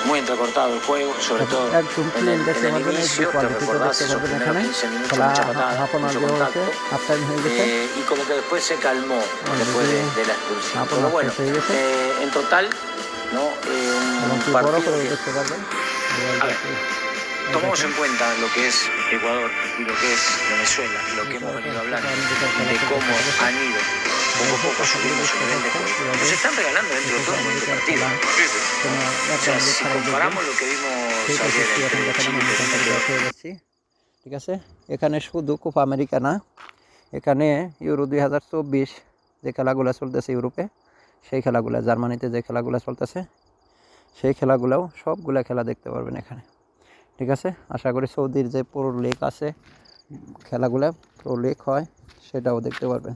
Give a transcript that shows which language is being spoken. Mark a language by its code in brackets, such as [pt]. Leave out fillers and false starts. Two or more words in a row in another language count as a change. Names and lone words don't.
[bn] একদম ক্লিন দেখতে পারবেন, [en] HD quality [bn] দেখতে পারবেন। এখানে খেলা [en] half an hour [bn] দেওয়া হয়েছে, [en] half time [bn] হয়ে গেছে। [en] half an hour [bn] শেষ হয়ে গেছে এবং কি বড় করে দেখতে পারবেন। [es] Tomamos en cuenta lo que es Ecuador y lo que es Venezuela, lo que hemos venido hablando, de cómo han ido poco a poco subiendo su nivel de juego. Nos están regalando dentro de todo un bonito partido. O sea, si comparamos lo que vimos ayer entre Chile y Perú, [bn] ঠিক আছে? এখানে শুধু কোপা আমেরিকা না, এখানে ইউরো 2024 যে খেলাগুলো চলতেছে ইউরোপে, সেই খেলাগুলো, জার্মানিতে যে খেলাগুলো চলতেছে সেই খেলাগুলোও সবগুলা খেলা দেখতে পারবেন এখানে, ঠিক আছে? আশা করি সৌদির যে প্রো লিগ আছে, খেলাগুলো প্রো লিগ হয়, সেটাও দেখতে পারবেন।